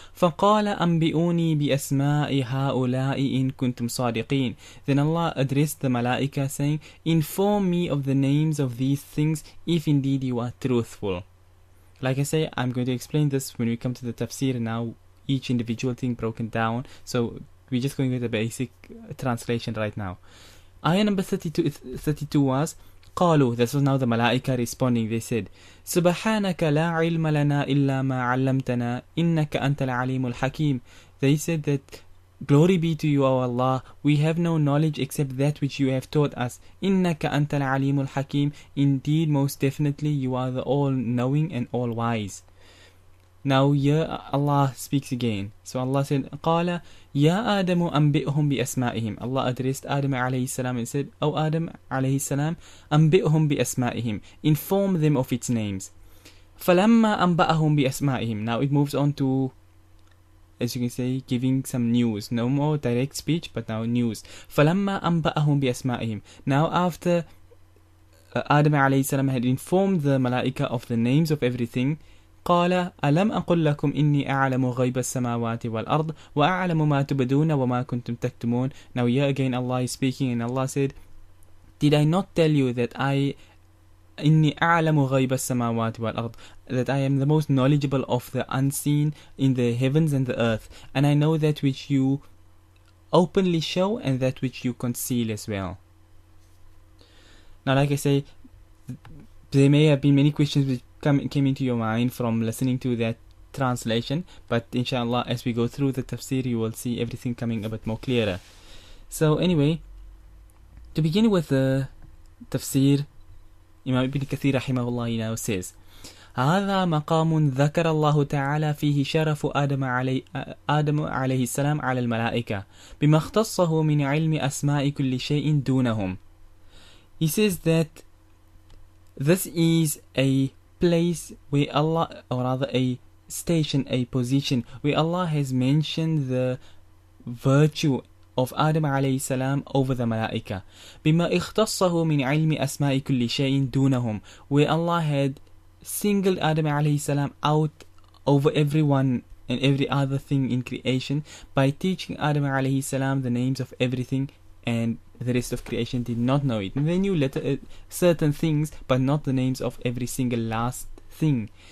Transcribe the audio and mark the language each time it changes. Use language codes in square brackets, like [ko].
[ar] فَقَالَ أَنْبِئُونِي بِأَسْمَاءِ هَؤُلَاءِ إِن كُنْتُمْ صَادِقِينَ, [en] then Allah addressed the malaika saying, inform me of the names of these things if indeed you are truthful. Like I say, I'm going to explain this when we come to the tafsir now, each individual thing broken down. So we're just going with the basic translation right now. Ayah number 32 was قالوا, this was now the malaika responding. They said, [ar] سبحانك لا علم لنا إلا ما علمتنا إنك أنت العليم الحكيم. [en] They said that, glory be to you, O Allah, we have no knowledge except that which you have taught us. [ar] إنك أنت العليم الحكيم, [en] indeed most definitely you are the all-knowing and all-wise. Now here Allah speaks again. So Allah said, [ar] قال يا آدم أنبئهم بأسمائهم. [en] Allah addressed Adam alayhi salam and said, O Adam alayhi salam, [ar] أنبئهم بأسمائهم, [en] inform them of its names. [ar] فلما أنبأهم بأسمائهم. [en] Now it moves on to, as you can say, giving some news. No more direct speech, but now news. [ar] فلما أنبأهم بأسمائهم. [en] Now after Adam alayhi salam had informed the malaika of the names of everything, [ar] قال ألم أقل لكم إني أعلم غيب السماوات والأرض وأعلم ما تبدون وما كنتم تكتمون. [en] Now here again Allah is speaking, and Allah said, did I not tell you that [ar] إني أعلم غيب السماوات والأرض, [en] that I am the most knowledgeable of the unseen in the heavens and the earth, and I know that which you openly show and that which you conceal as well. Now, like I say, there may have been many questions which came into your mind from listening to that translation, but inshallah as we go through the tafsir you will see everything coming a bit more clearer. So anyway, to begin with the tafsir, Imam Ibn Kathir rahimahullah now says, [ar] هذا مقام ذكر الله تعالى فيه شرف آدم عليه السلام على الملائكة بما اختصه من علم أسماء كل شيء دونهم. [en] He says that this is a place where Allah, or rather a station, a position where Allah has mentioned the virtue of Adam alayhi salam over the malaika. [ar] بما اختصه من علم أسماء كل شيء دونهم, [en] where Allah had singled Adam alayhi salam out over everyone and every other thing in creation by teaching Adam alayhi salam the names of everything, and the rest of creation did not know it. And they knew certain things, but not the names of every single last thing.